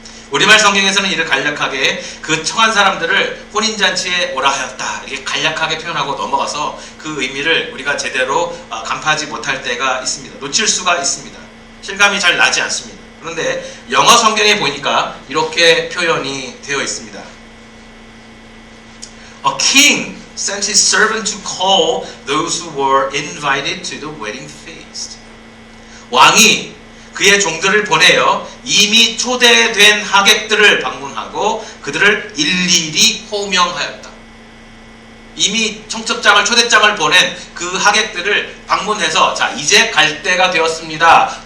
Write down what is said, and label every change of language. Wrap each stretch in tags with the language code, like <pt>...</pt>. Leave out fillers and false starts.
<ko>우리말 성경에서는 이를 간략하게 그 청한 사람들을 혼인잔치에 오라 하였다, 이렇게 간략하게 표현하고 넘어가서 그 의미를 우리가 제대로 간파하지 못할 때가 있습니다. 놓칠 수가 있습니다. 실감이 잘 나지 않습니다. 그런데 영어 성경에 보니까 이렇게 표현이 되어 있습니다.</ko> <en>A king sent his servant to call those who were invited to the wedding feast.</en> <ko>왕이 그의 종들을 보내어 이미 초대된 하객들을 방문하고 그들을 일일이 호명하였다. 이미 청첩장을 초대장을 보낸 그 하객들을 방문해서 자 이제 갈 때가 되었습니다.</ko>